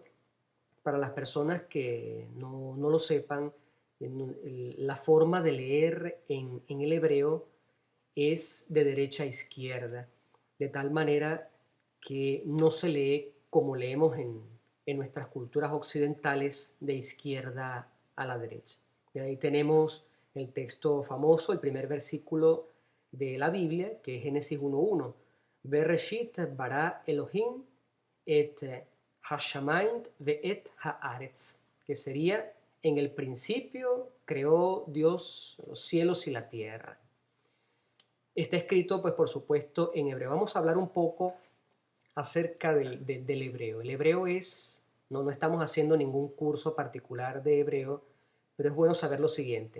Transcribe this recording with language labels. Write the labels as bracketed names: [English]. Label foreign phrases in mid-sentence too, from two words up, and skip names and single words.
[Spanish] Para las personas que no lo sepan, la forma de leer en el hebreo es de derecha a izquierda, de tal manera que no se lee como leemos en nuestras culturas occidentales, de izquierda a la derecha. De ahí tenemos el texto famoso, el primer versículo de la Biblia, que es Génesis 1.1. [Hebrew] בראשית ברא אלהים את השמים ואת הארץ, [Spanish] que sería: en el principio creó Dios los cielos y la tierra. Está escrito, pues por supuesto, en hebreo. Vamos a hablar un poco acerca del hebreo. El hebreo es, no estamos haciendo ningún curso particular de hebreo, pero es bueno saber lo siguiente.